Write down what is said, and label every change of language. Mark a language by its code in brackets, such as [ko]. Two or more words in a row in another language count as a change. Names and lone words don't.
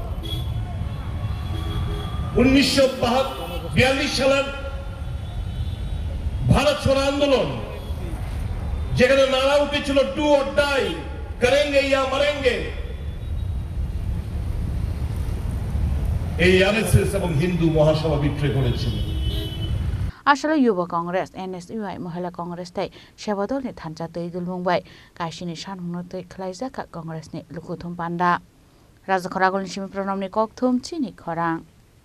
[bn] 1942 সালের ভারত ছাড়ো আন্দোলন, যেখানে নারা উঠেছিল [en] do or die, [hi] करेंगे या मरेंगे, [bn] এই আরএসএস এবং হিন্দু মহাসভা বিক্রয় করেছিল। [brx] আসলে युवा कांग्रेस NSUI महिला कांग्रेस ताई सेवादलनि थानजा तै दुलमुंबाय काशिनि सानहुंनो तै खलाइजाखा कांग्रेसनि लुकुथुम पान्डा राजा खरागलनि सिमी प्रणामनि ककथुम चिनि खरां।